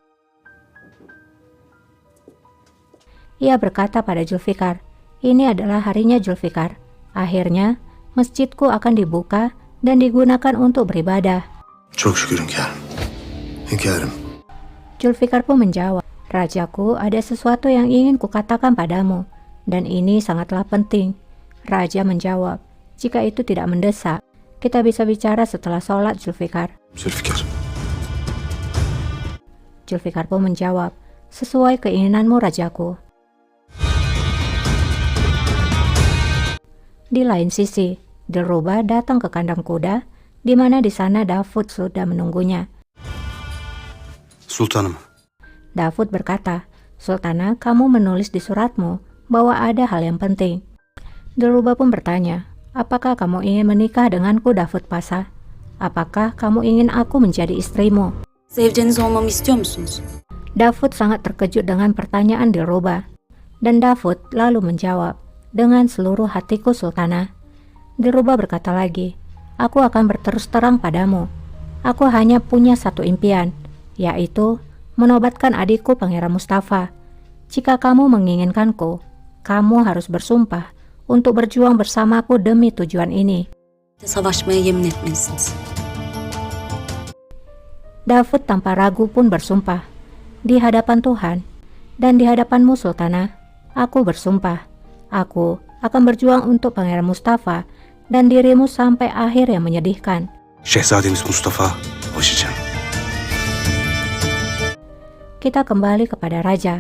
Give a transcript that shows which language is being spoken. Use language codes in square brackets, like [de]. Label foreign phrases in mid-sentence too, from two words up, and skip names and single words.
[id] Ia berkata pada Zulfikar, "Ini adalah harinya Zulfikar. Akhirnya, masjidku akan dibuka dan digunakan untuk beribadah." [tr] Çok şükür hünkârım. Hünkârım. [id] Zulfikar pun menjawab, "Rajaku, ada sesuatu yang ingin kukatakan padamu, dan ini sangatlah penting." Raja menjawab, "Jika itu tidak mendesak, kita bisa bicara setelah sholat, Zulfikar." Zülfikar. Zulfikar pun menjawab, "Sesuai keinginanmu, rajaku." Di lain sisi, Dilruba datang ke kandang kuda, di mana di sana Davud sudah menunggunya. Sultanım. Davud berkata, "Sultana, kamu menulis di suratmu bahwa ada hal yang penting." Dilruba pun bertanya, "Apakah kamu ingin menikah denganku, Davud Pasa? Apakah kamu ingin aku menjadi istrimu?" [tr] Zevceniz olmamı istiyor musunuz? [id] Davud sangat terkejut dengan pertanyaan Dilruba. Dan Davud lalu menjawab, "Dengan seluruh hatiku, Sultana." Dilruba berkata lagi, "Aku akan berterus terang padamu. Aku hanya punya satu impian, yaitu menobatkan adikku Pangeran Mustafa. Jika kamu menginginkanku, kamu harus bersumpah untuk berjuang bersamaku demi tujuan ini." [tr] Savaşmaya yemin etmelisiniz. [id] Davud tanpa ragu pun bersumpah, "Di hadapan Tuhan dan di hadapanmu, Sultana, aku bersumpah, aku akan berjuang untuk Pangeran Mustafa dan dirimu sampai akhir yang menyedihkan." [tr] Şehzademiz Mustafa ulaşacağım. [id] Kita kembali kepada raja.